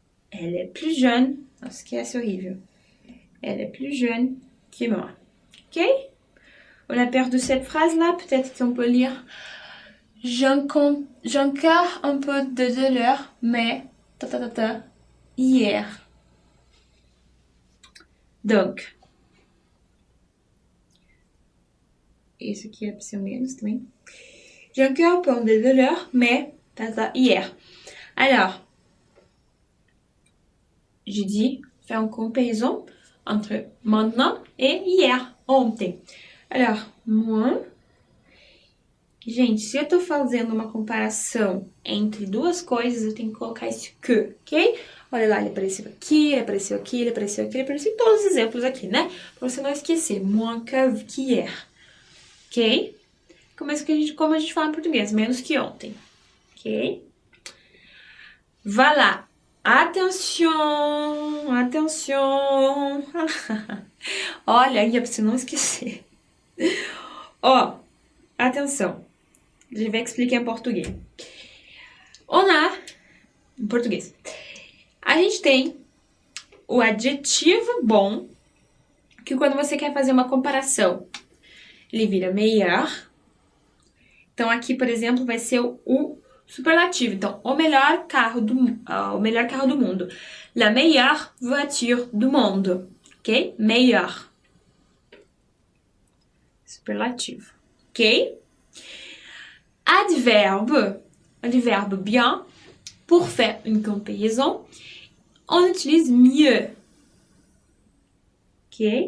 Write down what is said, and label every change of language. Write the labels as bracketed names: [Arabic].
[French] Elle est plus jeune, ce qui est horrible. Elle est plus jeune que moi. Ok? On a perdu cette phrase-là, peut-être qu'on peut lire. J'encore un peu de douleur, mais hier. Donc, [Portuguese] esse aqui é para menos também. [French] J'ai encore un peu de douleur, mais hier. Alors, j'ai dit faire une comparaison entre maintenant et hier, [Portuguese] ontem. [French] Alors, moi, [Portuguese] gente, se eu tô fazendo uma comparação entre duas coisas, eu tenho que colocar esse que, ok? Olha lá, ele apareceu aqui, ele apareceu aqui, ele apareceu aqui, ele apareceu em todos os exemplos aqui, né? Pra você não esquecer, [French] moins qu'hier, [Portuguese] ok? Como a gente fala em português, menos que ontem, ok? Voilà. [French] Attention, attention. [Portuguese] Olha, aí é pra você não esquecer. Ó, atenção. [French] Je vais expliquer [Portuguese] em português. Em português. A gente tem o adjetivo bom, que quando você quer fazer uma comparação, ele vira meilleur. Então aqui, por exemplo, vai ser o superlativo. Então, o melhor carro do mundo. [French] La meilleure voiture du monde. Ok? Meilleur. [Portuguese] Superlativo. Ok? [French] Adverbe bien. Pour faire une comparaison, on utilise mieux. Ok?